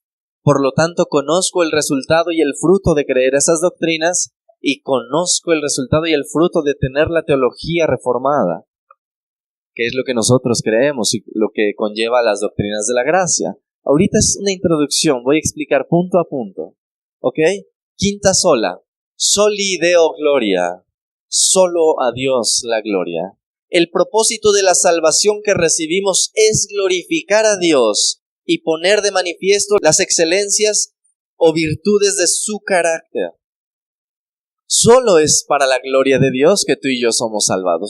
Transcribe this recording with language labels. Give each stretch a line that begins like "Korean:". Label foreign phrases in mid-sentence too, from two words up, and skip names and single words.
Spanish: Por lo tanto, conozco el resultado y el fruto de creer esas doctrinas, y conozco el resultado y el fruto de tener la teología reformada, que es lo que nosotros creemos y lo que conlleva las doctrinas de la gracia. Ahorita es una introducción, voy a explicar punto a punto. ¿Ok? Quinta sola,
Latin: soli Deo gloria,
Spanish: solo a Dios la gloria. El propósito de la salvación que recibimos es glorificar a Dios y poner de manifiesto las excelencias o virtudes de su carácter. Solo es para la gloria de Dios que tú y yo somos salvados.